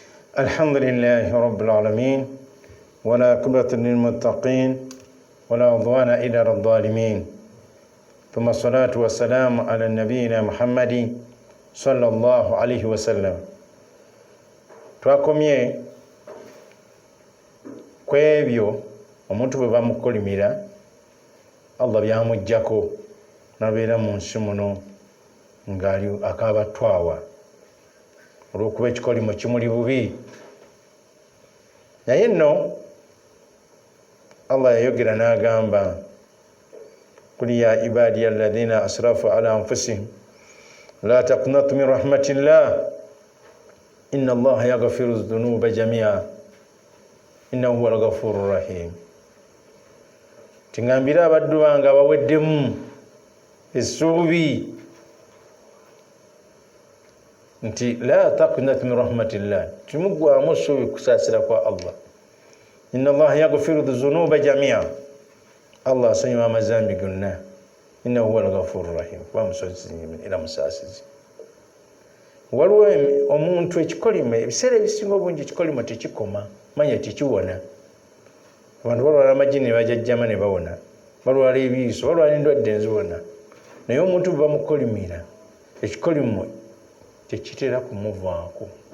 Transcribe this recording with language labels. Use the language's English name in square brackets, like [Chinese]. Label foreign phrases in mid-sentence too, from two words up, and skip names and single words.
[Arabic] الحمد لله رب العالمين ولا عاقبة للمتقين ولا عدوان إلا على الظالمين ثم الصلاة والسلام على نبينا محمد صلى الله عليه وسلم. [Ganda] twakomye kwebyo omuntu bwe bamukolimira Allah byamujjako nabeera mu nsi muno ngali akabatwawa olw'okuba ekikolimo kimuli bubi. Naye nno Allah yayogera n'agamba kuli [Arabic] يا عبادي الذين أسرفوا على أنفسهم لا تقنطوا من رحمة الله إن الله يغفر الذنوب جميعا إنه هو الغفور الرحيم. [Ganda] Tingambira abaddu bange abaweddemu essuubi nti [Arabic] لا تقنطوا من رحمة الله, [Ganda] timugwamu essuubi kusaasira kwa Allah. [Arabic] إن الله يغفر الذنوب جميعا, [Ganda] Allah asonyiwa amazambi gonna. [Arabic] إنه هو الغفور الرحيم, [Ganda] kuba musozi era musaasizi. Waliwo omuntu ekikolimo ebiseera ebisinga obungi ekikolimo tekikoma, manya tekiwona. Abantu balwala amagini ne bajajjama ne bawona, balwala ebiiso, balwala endwadde enziwona. Naye omuntu bwe bamukolimira ekikolimo tekitera kumuvaako.